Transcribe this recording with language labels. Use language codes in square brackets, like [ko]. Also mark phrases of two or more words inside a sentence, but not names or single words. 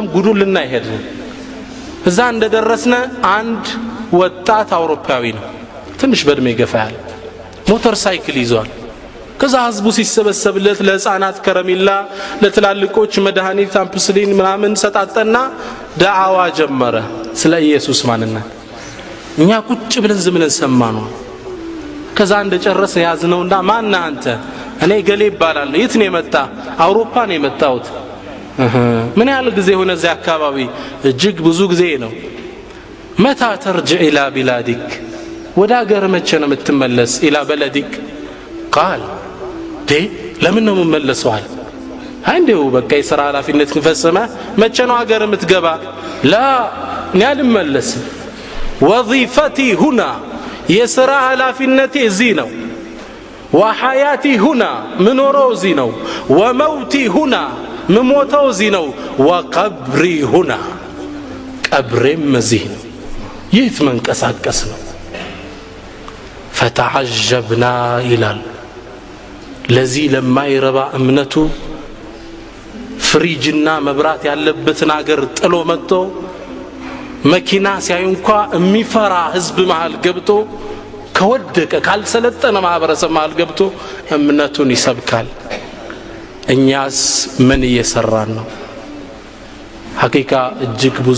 [am] ጉዱን ልናይሄድ እዛ እንደደረስነ አንድ ወጣት አውሮፓዊ ነው ትንሽ በእድሜ ገፋያል ሞተር ሳይክል ይዟል ከዛ ህዝቡ ሲሰበሰብለት ለህፃናት ከረሚላ ለትላልቆች መድኃኒት አምፕስሊን ምናምን ሰጣጠና ዳዓዋ ጀመረ ስለ ኢየሱስ ማንነት እኛ ቁጭ ብለን ዝምለን ሰማነው ከዛ እንደጨረሰ ያዝነውና ማን አንተ እኔ ገሌ ይባላል የት ነው የመጣ አውሮፓ ነው የመጣሁት ምን ያህል ጊዜ ሆነ እዚህ አካባቢ እጅግ ብዙ ጊዜ ነው [ar] متى ترجع الى بلادك [am] ወደ ሀገር መቼ ነው የምትመለስ [ar] الى بلدك قال دي [am] ለምን ነው የምመለሰው አለ አንዴው በቃ የሥራ ኃላፊነት ከፈጸመ መቼ ነው ሀገር የምትገባ لا እኔ አልመለስም [ar] وظيفتي هنا [am] የሥራ ኃላፊነቴ እዚህ ነው [ar] وحياتي هنا [am] منورو እዚህ ነው [ar] وموتي هنا [am] مموتو እዚህ ነው [ar] وقبري هنا [am] ቀብሬም እዚህ ነው የት መንቀሳቀስ ነው فتعجبنا ይላል ለዚህ ለማይረባ እምነቱ ፍሪጅና መብራት ያለበትን ሀገር ጥሎ መጥቶ መኪና ሲያዩ እንኳን የሚፈራ ህዝብ መሃል ገብቶ ከወደቀ ካልሰለጠነ ማህበረሰብ መሃል ገብቶ እምነቱን ይሰብካል እኛስ ምን እየሰራን ነው ሐቂቃ እጅግ ብዙ